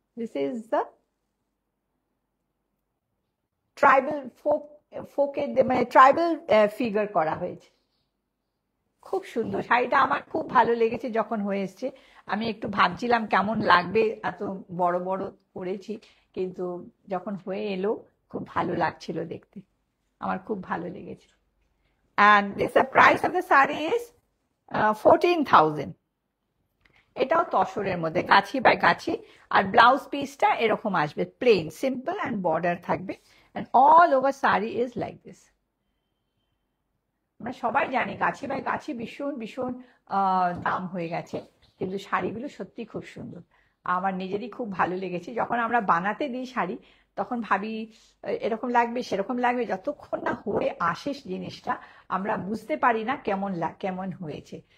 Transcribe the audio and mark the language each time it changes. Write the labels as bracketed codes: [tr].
[en] this is the [bn] tribal ফোকের, মানে tribal figure করা হয়েছে। খুব সুন্দর শাড়িটা, আমার খুব ভালো লেগেছে যখন হয়ে এসছে। আমি একটু ভাবছিলাম কেমন লাগবে, এত বড় বড় করেছি, কিন্তু যখন হয়ে এলো খুব ভালো লাগছিল দেখতে, আমার খুব ভালো লেগেছে। [en] And the price of the saree is 14,000. [bn] এটাও তসরের মধ্যে, গাছি বাই গাছি। আর ব্লাউজ পিসটা এরকম আসবে, প্লেন সিম্পল অ্যান্ড বর্ডার থাকবে। [en] And all over saree is like this. [bn] আমরা সবাই জানি গাছি বাই গাছি ভীষণ ভীষণ দাম হয়ে গেছে, কিন্তু শাড়িগুলো সত্যি খুব সুন্দর, আমার নিজেরই খুব ভালো লেগেছে। যখন আমরা বানাতে দিই শাড়ি, তখন ভাবি এরকম লাগবে সেরকম লাগবে, যতক্ষণ না হয়ে আসে জিনিসটা আমরা বুঝতে পারি না কেমন হয়েছে।